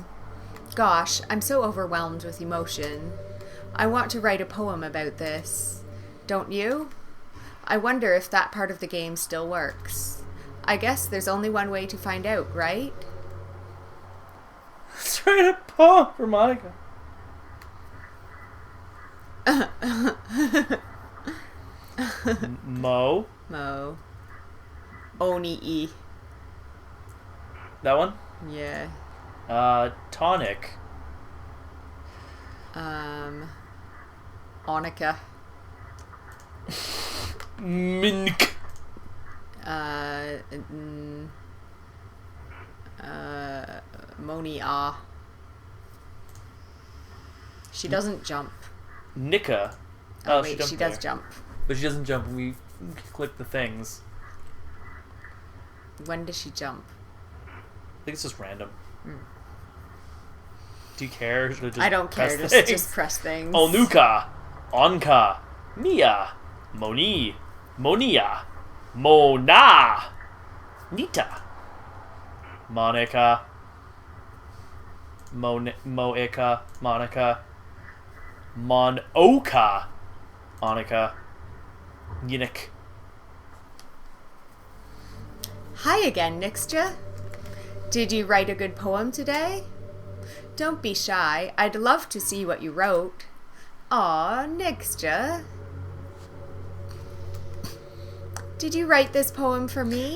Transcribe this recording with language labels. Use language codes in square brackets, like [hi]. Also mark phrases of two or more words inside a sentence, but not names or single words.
[en] Gosh, I'm so overwhelmed with emotion. I want to write a poem about this. Don't you? I wonder if that part of the game still works. I guess there's only one way to find out, right? Let's write a poem for Monica. Mo. Oni-e. That one? Yeah. Tonic. Onika. Mink. Moni-a. She doesn't jump. Nika. Oh wait, she does jump. But she doesn't jump when we click the things. When does she jump? I think it's just random. Do you care? Should I just I don't care, things? just press things. Onuka. Onka. Nia. Moni. Monia. Mona. Nita. Monica. Moika. Monica. Monoka. Annika. Yinik. Hi again, Nixja. Did you write a good poem today? Don't be shy. I'd love to see what you wrote. Aw, Nixja. Did you write this poem for me?